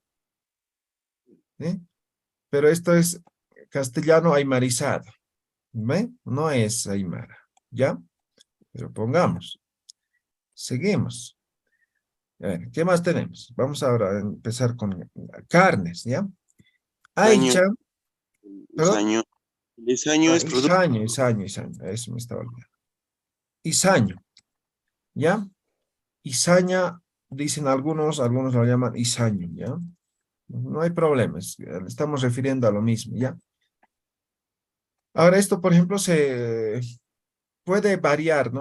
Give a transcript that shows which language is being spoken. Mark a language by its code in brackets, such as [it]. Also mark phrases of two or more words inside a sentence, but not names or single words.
[es] ¿Eh? Pero esto es castellano aymarizado, ¿ve? No es aymara, ¿ya? Pero pongamos, seguimos. A ver, ¿qué más tenemos? Vamos ahora a empezar con carnes, ¿ya? Isaño, Aycha, perdón, isaño. El isaño es producto... izaño, eso me estaba olvidando. Izaño, ¿ya? Izaña, dicen algunos lo llaman izaño, ¿ya? No hay problemas, estamos refiriendo a lo mismo, ¿ya? Ahora esto, por ejemplo, se puede variar, ¿no?